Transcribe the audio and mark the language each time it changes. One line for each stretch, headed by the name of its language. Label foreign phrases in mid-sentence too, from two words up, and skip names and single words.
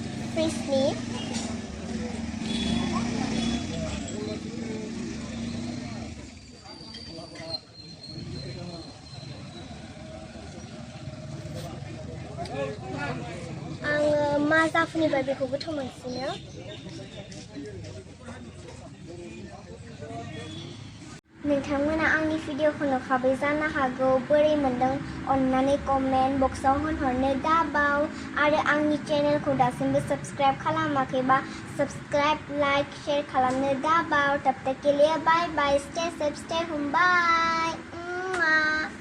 Bodo: frisbee आङो माजाफोरनिफ्राय बेखौ गोथाव मोनसिनो नोंथांमोना आंनि भिडिअखौ नुखाबाय जानो हागौ बोरै मोनदों अन्नानै कमेन्ट बक्सआव होनहरनो दाबाव आरो आंनि चेनेलखौ दासिमबो साबस्क्राइब खालामाखैबा
English: subscribe like share
Bodo: खालामनो दाबाव
Hindi: तब तक के लिए
English: bye bye stay safe stay home bye